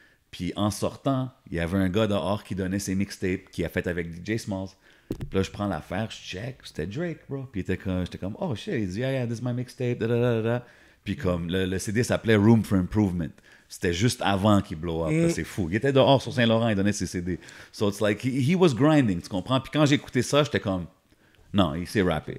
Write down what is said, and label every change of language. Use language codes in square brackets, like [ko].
[fr] Puis en sortant, il y avait un gars dehors qui donnait ses mixtapes qu'il a fait avec DJ Smalls. Puis là, je prends l'affaire, je check. C'était Drake, bro. Puis j'étais comme, [en] oh shit. [fr] Il dit, [en] yeah, this is my mixtape. [fr] Da, da, da, da. Puis comme le CD s'appelait Room for Improvement. C'était juste avant qu'il blow up. là, c'est fou. Il était dehors sur Saint-Laurent, il donnait ses CD. [en] So it's like, he was grinding, [fr] tu comprends? Puis quand j'ai écouté ça, j'étais comme, non, il s'est rappé, tu